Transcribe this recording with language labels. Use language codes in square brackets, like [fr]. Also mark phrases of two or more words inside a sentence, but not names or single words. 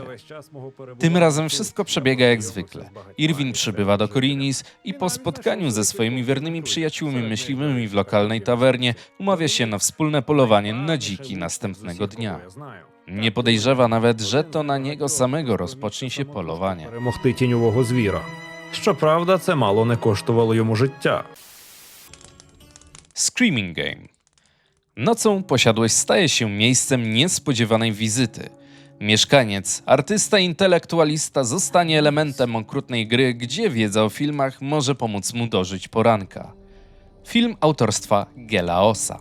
[pl] Tym razem wszystko przebiega jak zwykle. Irwin przybywa do Korinis i po spotkaniu ze swoimi wiernymi przyjaciółmi myśliwymi w lokalnej tawernie umawia się na wspólne polowanie na dziki następnego dnia. Nie podejrzewa nawet, że to na niego samego rozpocznie się polowanie. [uk] Перемогти тіньового звіра. Щоправда, це мало не коштувало йому життя. [pl] Screaming Game. Nocą posiadłość staje się miejscem niespodziewanej wizyty. Mieszkaniec, artysta i intelektualista zostanie elementem okrutnej gry, gdzie wiedza o filmach może pomóc mu dożyć poranka. Film autorstwa Gelaosa.